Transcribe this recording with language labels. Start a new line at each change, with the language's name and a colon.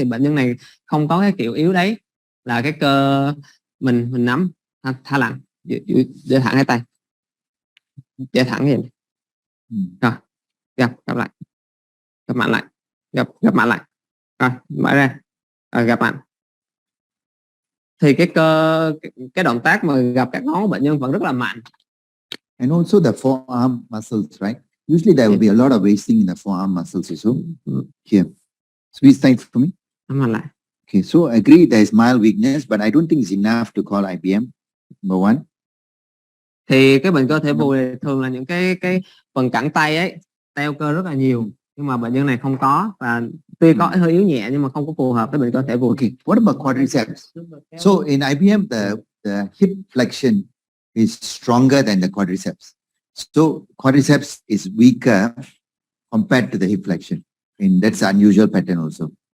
Vietnamese: Thì bệnh nhân này không có cái kiểu yếu đấy, là cái cơ mình nắm thả lỏng, để thẳng hai tay, để thẳng vậy. Rồi gập lại, gập mạnh lại, gập mạnh lại, rồi mở ra, gập mạnh. Thì cái động tác mà gập các ngón của bệnh nhân vẫn rất là mạnh.
English: And also the forearm muscles, right? Usually there will be a lot of wasting in the forearm muscles also. Here. Squeeze tight for me. Okay, so I agree there is mild weakness, but I don't think it's enough to call IBM. Number one.
Vietnamese: Thì cái bệnh cơ thể vùi thường là những cái phần cẳng tay ấy teo cơ rất là nhiều, nhưng mà bệnh nhân này không có, và tuy có hơi yếu nhẹ nhưng mà không có phù hợp với bệnh cơ thể vùi.
English: Okay, what about quadriceps? So in IBM the hip flexion is stronger than the quadriceps. So quadriceps is weaker compared to the hip flexion. And that's an unusual pattern also.